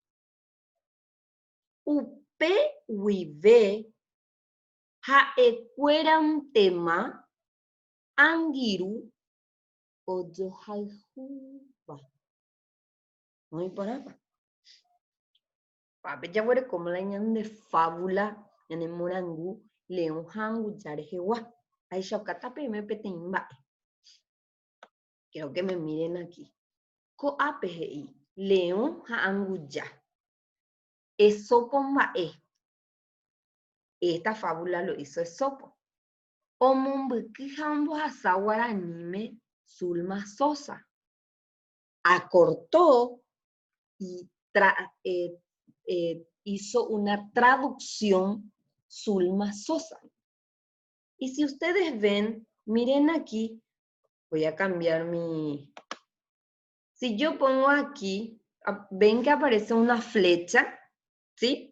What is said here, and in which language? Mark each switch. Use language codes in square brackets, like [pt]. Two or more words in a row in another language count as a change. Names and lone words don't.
[gn] Upe guive ha'ekuérantema angirũ ojohayhúva. No iporãpa. Pápe jaguerekóma ñande fábula ñande morangu león ha anguja rehegua. Aicháukatapeme peteĩ mba'e. [es] Quiero que me miren aquí. [gn] Ko'ápe he'i león ha anguja. Esopo mba'e. [es] Esta fábula lo hizo Esopo. [gn] Omombyky ha ombohasa guaraníme Zulma Sosa. [es] Acortó y hizo una traducción Zulma Sosa. Y si ustedes ven, miren aquí, voy a cambiar mi. Si yo pongo aquí, ven que aparece una flecha, ¿sí?